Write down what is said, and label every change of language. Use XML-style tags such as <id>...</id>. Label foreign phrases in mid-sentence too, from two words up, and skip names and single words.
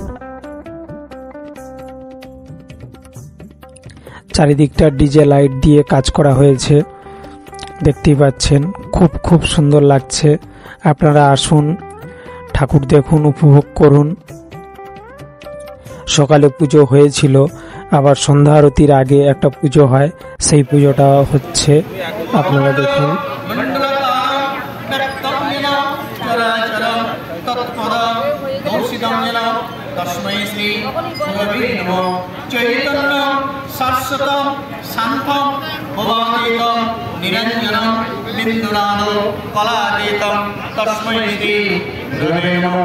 <bn>চারিদিকটা ডিজে লাইট দিয়ে কাজ করা হয়েছে, দেখতেই পাচ্ছেন খুব সুন্দর লাগছে। আপনারা আসুন, ঠাকুর দেখুন, উপভোগ করুন। সকালে পুজো হয়েছিল, আবার সন্ধ্যা আরতির আগে একটা পুজো হয়, সেই পুজোটা হচ্ছে, আপনারা দেখুন।</bn> <sa>तस्मै श्री गुरवे नमः। चैतन्य शाश्वतं शान्तं भवानीतं निरञ्जनं बिन्दुनादं कलातीतं तस्मै श्री गुरवे नमः।</sa>